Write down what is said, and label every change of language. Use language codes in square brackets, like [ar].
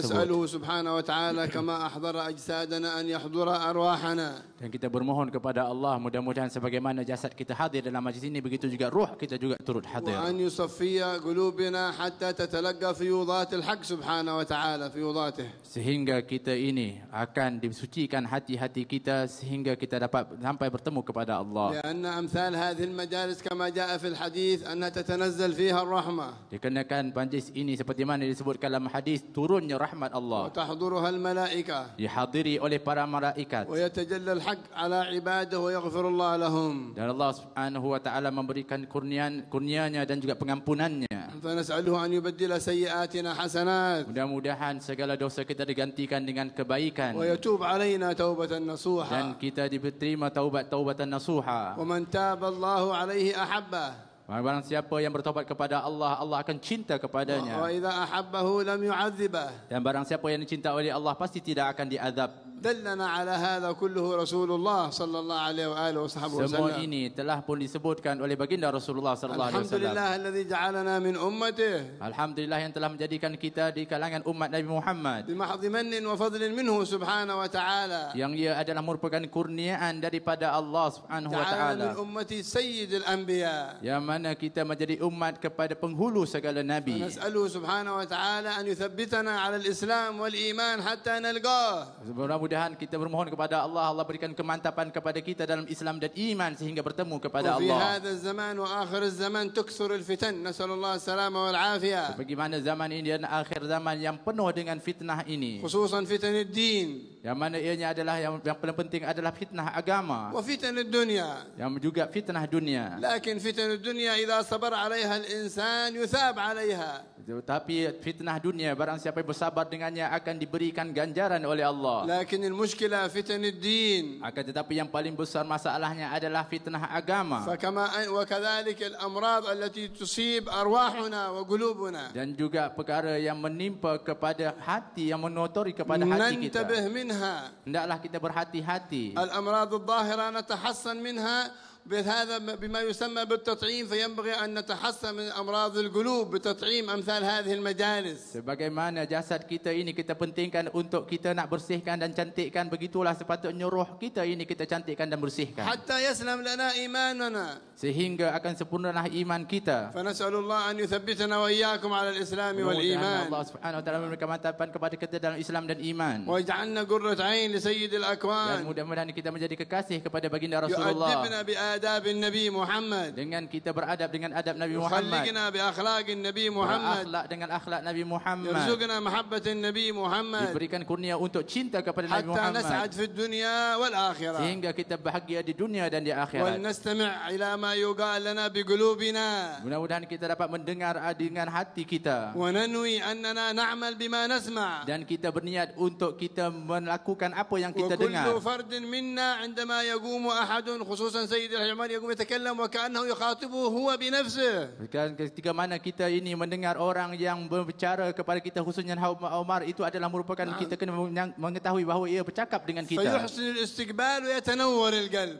[ar] فنسأله سبحانه وتعالى كما أحضر أجسادنا أن يحضر أرواحنا. [ms] Dan kita bermohon kepada Allah mudah-mudahan sebagaimana jasad kita hadir dalam majlis ini begitu juga ruh kita juga turut hadir. [ar] وأن يصفي قلوبنا حتى تتلقى فيوضات الحق سبحانه وتعالى فيوضاته. [ms] Sehingga kita ini akan disucikan hati-hati kita sehingga kita dapat sampai bertemu kepada Allah. [ar] لأن أمثال هذه المجالس كما جاء في الحديث أنها تتنزل فيها الرحمة. [ms] Dikarenakan majlis ini seperti mana disebutkan dalam hadis turunnya rahmat Allah. [ar] وتحضرها الملائكة. [ms] Dihadiri oleh para malaikat. [ar] ويتجلى الحق على عباده ويغفر الله لهم. [ms] Dan Allah Subhanahu wa taala memberikan kurnianya dan juga pengampunannya. [ar] فنسأله أن يبدل سيئاتنا حسنات. [ms] Mudah-mudahan segala dosa kita digantikan dengan kebaikan. [ar] ويتوب علينا توبة نصوحا. [ms] Dan kita diterima taubatan nasuha. [ar] ومن تاب الله عليه أحبه. [ms] Barang siapa yang bertobat kepada Allah, Allah akan cinta kepadanya. [ar] وإذا أحبه لم يعذبه. [ms] Dan barang siapa yang dicinta oleh Allah pasti tidak akan diazab. [ar] دلنا على هذا كله رسول الله صلى الله عليه وآله وصحبه وسلم. [ms] Semua ini telah pun disebutkan oleh baginda Rasulullah sallallahu alaihi wasallam. [ar] Alhamdulillah الذي جعلنا من أمته. [ms] Alhamdulillah yang telah menjadikan kita di kalangan umat Nabi Muhammad. [ar] بمحض من وفضل منه سبحانه وتعالى. [ms] Yang ia adalah merupakan kurniaan daripada Allah Subhanahu wa taala. [ar] جعلنا من أمتي سيد الأنبياء. [ms] Yang mana kita menjadi umat kepada penghulu segala nabi. [ar] نسأله سبحانه وتعالى أن يثبتنا على الإسلام والإيمان حتى نلقاه. [ms] Mudah-mudahan kita bermohon kepada Allah, Allah berikan kemantapan kepada kita dalam Islam dan iman sehingga bertemu kepada [ar] وفي [ms] Allah. [ar] هذا الزمان وآخر الزمان تكثر الفتن نسأل الله السلامة والعافية. [ms] Bagaimana zaman ini dan akhir zaman yang penuh dengan fitnah ini. [ar] خصوصا فتن الدين. [ms] Yang mana ianya adalah yang paling penting adalah fitnah agama. [ar] وفتن الدنيا. [ms] Yang juga fitnah dunia. [ar] لكن فتن الدنيا إذا صبر عليها الإنسان يثاب عليها. [ms] Tapi fitnah dunia barang siapa yang bersabar dengannya akan diberikan ganjaran oleh Allah. [ar] لكن المشكلة فتن الدين. [ms] Akan tetapi yang paling besar masalahnya adalah fitnah agama. [ar] فكما وكذلك الأمراض التي تصيب أرواحنا وقلوبنا. [ms] Dan juga perkara yang menimpa kepada hati, yang menotori kepada hati kita. [ar] ننتبه منها. [ms] Hendaklah kita berhati-hati. [ar] الأمراض الظاهرة نتحصن منها بما يسمى بالتطعيم فينبغي أن نتحسن من أمراض القلوب بتطعيم أمثال هذه المجالس. [ms] Sebagaimana jasad kita ini kita pentingkan untuk kita nak bersihkan dan cantikkan, begitulah sepatutnya roh kita ini kita cantikkan dan bersihkan. [ar] حتى يسلم لنا إيماننا. [ms] Sehingga akan sempurnalah iman kita. [ar] فنسأل الله أن يثبتنا وإياكم على الإسلام والإيمان. [ms] Allah Subhanahu wa taala memberikan mantapan kepada kita dalam Islam dan iman. [ar] ويجعلنا قرة عين لسيد الأكوان. [ms] Dan mudah-mudahan kita menjadi kekasih kepada baginda Rasulullah. [ar] يؤدبنا بآداب النبي محمد. [ms] Dengan kita beradab dengan adab Nabi Muhammad. [ar] يخلقنا بأخلاق النبي محمد. [ms] Akhlak dengan akhlak Nabi Muhammad. [ar] يرزقنا محبة النبي محمد. [ms] Diberikan kurnia untuk cinta kepada Nabi [ar] حتى [ms] Muhammad. [ar] نسعد في الدنيا والآخرة. [ms] Sehingga kita bahagia di dunia dan di akhirat. [ar] ولنستمع إلى ما يقال لنا بقلوبنا. [ms] Mudah-mudahan kita dapat mendengar dengan hati kita. [ar] وننوي أننا نعمل بما نسمع. [ms] Dan kita berniat untuk kita melakukan apa yang kita dengar. [ar] وكل فرد منا عندما يقوم أحد خصوصا سيد العمر يقوم يتكلم وكأنه يخاطبه هو بنفسه. [ms] Ketika mana kita ini mendengar orang yang berbicara kepada kita khususnya Umar, itu adalah merupakan kita kena mengetahui bahawa ia bercakap dengan kita. [ar] فيحسن الاستقبال ويتنور القلب.